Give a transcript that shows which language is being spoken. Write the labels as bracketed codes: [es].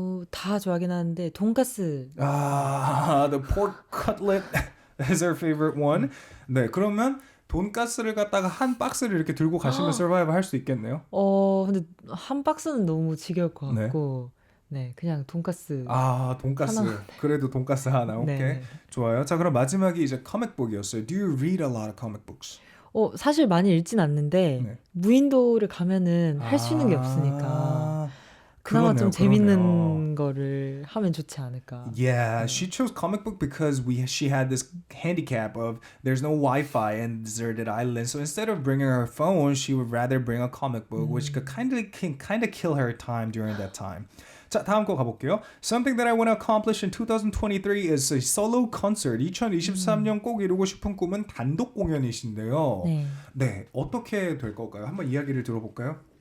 [ko] 다 좋아하긴 하는데 돈가스. [en] The pork cutlet is her favorite one. [ko] 네, 그러면 돈가스를 갖다가 한 박스를 이렇게 들고 가시면 서바이브 할 수 있겠네요. 근데 한 박스는 너무 지겨울 것 같고, 네, 그냥 돈가스. 돈가스. 하나. 그래도 돈가스 하나. 오케이. 네. 좋아요. 자, 그럼 마지막이 이제 comic book이었어요. [en] Do you read a lot of comic books? [ko] 사실 많이 읽진 않는데 무인도를 가면은 할 수 있는 게 없으니까. 그나마 좀 재밌는 거를 하면 좋지 않을까. [en] Yeah, she chose comic book because she had this handicap of there's no Wi-Fi in deserted island. So instead of bringing her phone, she would rather bring a comic book, which could kind of kill her time during that time. [ko] 자, 다음 거 가볼게요. [en] Something that I want to accomplish in 2023 is a solo concert. [ko] 2023년 꼭 이루고 싶은 꿈은 단독 공연이신데요. 네, 어떻게 될 걸까요? 한번 이야기를 들어볼까요?